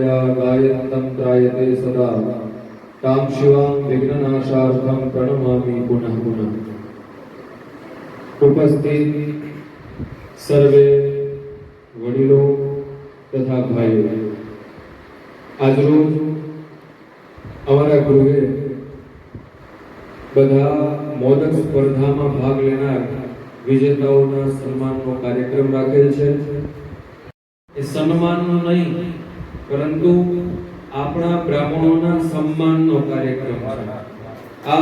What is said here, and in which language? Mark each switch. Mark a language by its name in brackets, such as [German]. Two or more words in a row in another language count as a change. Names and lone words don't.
[Sanskrit] गायन्तं त्रायते सदा तां शिवां विघ्ननाशार्थं प्रणमामि पुनः पुनः. [Gujarati] ઉપસ્થિત સર્વે વડીલો તથા ભાઈઓ, આજરોજ અમારા ગૃહે બધા મોદક સ્પર્ધામાં ભાગ લેનાર વિજેતાઓના સન્માનનો કાર્યક્રમ રાખેલ છે. એ સન્માનનો નહીં પરંતુ આપણા બ્રાહ્મણોના સન્માનનો કાર્યક્રમ છે.